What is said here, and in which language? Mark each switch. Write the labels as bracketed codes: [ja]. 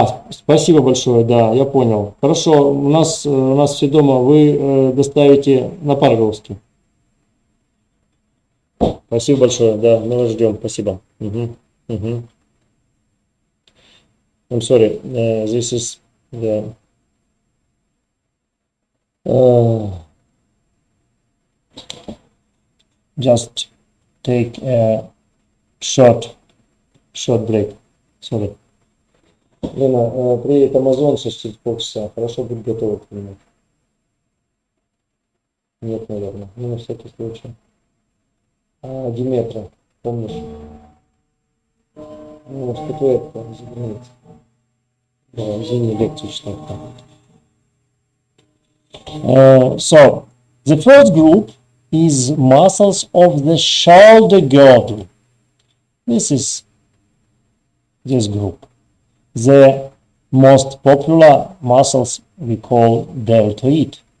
[ru] Спасибо большое, да, я понял. Хорошо, у нас все дома, вы доставите на Парголовский. Спасибо большое, да, мы вас ждем, спасибо. [en] I'm sorry, this is the just take a short break. Sorry. [ru] Лена, приедет Амазон через полчаса. Хорошо будет готово к нему. Нет, наверное. Ну, на всякий случай. Диметра, помнишь? Ну, статуэтка, извините. Да, извини, лекцию читать там. [en] So, the first group is muscles of the shoulder girdle. This is this group. The most popular muscles we call deltoid.